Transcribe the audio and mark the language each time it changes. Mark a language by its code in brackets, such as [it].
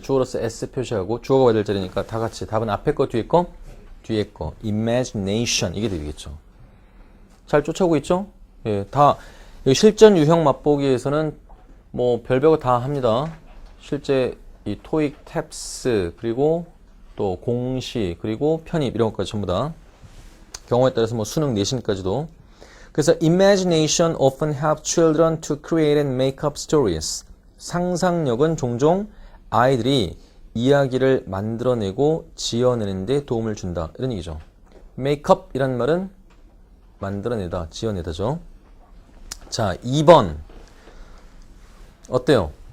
[ko] 주어로서 s 표시하고 주어가 와야 될 자리니까 다 같이 답은 앞에 거 뒤에 거 뒤에 거 imagination 이게 되겠죠. 잘 쫓아오고 있죠? 예, 다 실전 유형 맛보기에서는 뭐 별별거 다 합니다. 실제 이 토익 탭스 그리고 또 공시 그리고 편입 이런 것까지 전부 다 경우에 따라서 뭐 수능 내신까지도. 그래서 [en] imagination often helps children to create and make up stories. [ko] 상상력은 종종 아이들이 이야기를 만들어내고 지어내는 데 도움을 준다. 이런 얘기죠. make up 이란 말은 만들어내다, 지어내다죠. 자, 2번. 어때요?